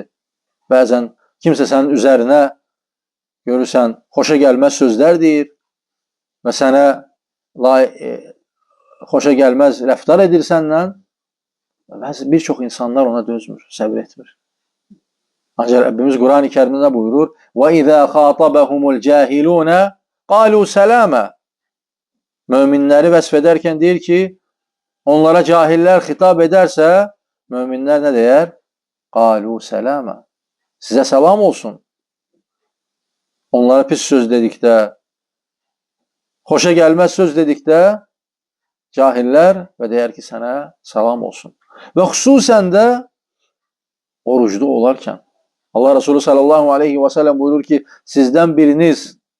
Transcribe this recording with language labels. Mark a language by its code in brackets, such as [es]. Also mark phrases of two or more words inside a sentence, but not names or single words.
[az] Bəzən kimsə sənin üzərinə görürsən, xoşa gəlməz sözlər deyir və sənə xoşa gəlməz rəftar edir səndən. Bir çox insanlar ona dözmür, səbir etmir. Ancaq Rəbbimiz Quran-ı Kərimdə buyurur: [ar] وَإِذَا خَاطَبَهُمُ الْجَاهِلُونَ قَالُوا سَلَامًا. [az] Möminləri vəsf edərkən deyir ki, onlara cahillər xitab edərsə, möminlər nə deyər? [ar] قَالُوا سَلَامًا. [az] Sizə salam olsun. Onlara pis söz dedikdə, xoşa gəlməz söz dedikdə, cahillər və deyər ki, sənə salam olsun. Və xüsusən də orucda olarkən, Allah Resulü [ar] صلى الله عليه وسلم [az] buyurur ki, sizdən biriniz